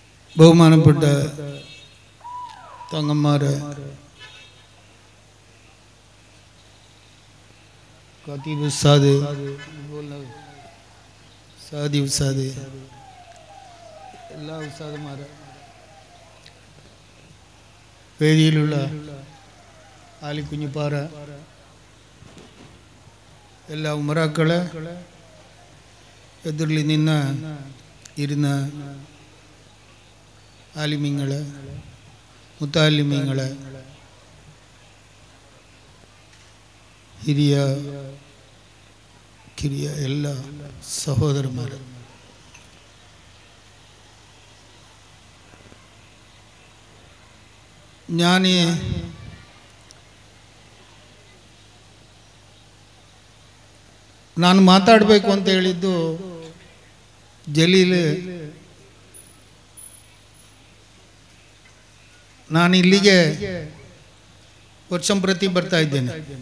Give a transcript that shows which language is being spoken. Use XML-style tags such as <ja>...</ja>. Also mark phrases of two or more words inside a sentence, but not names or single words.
<ml>ബഹുമാനപ്പെട്ട തങ്ങന്മാരെ, ഖതീബ് ഉസ്താദ്, സാദി ഉസ്താദ്, എല്ലാ ഉസ്താദുമാരെ, വേദിയിലുള്ള ആലിക്കുഞ്ഞിപ്പാറ, എല്ലാ ഉമറാക്കളെ, എതിരിൽ നിന്ന് ഇരുന്ന ആലിമീങ്ങളെ, മുത്താലിമീങ്ങളെ,</ml> <kn>ಹಿರಿಯ ಕಿರಿಯ ಎಲ್ಲ ಸಹೋದರರು, ನಾನು ಮಾತಾಡಬೇಕು ಅಂತ ಹೇಳಿದ್ದು ಜಲೀಲ್, ನಾನು ಇಲ್ಲಿಗೆ ವರ್ಷಂಪ್ರತಿ ಬರ್ತಾ ಇದ್ದೇನೆ.</kn>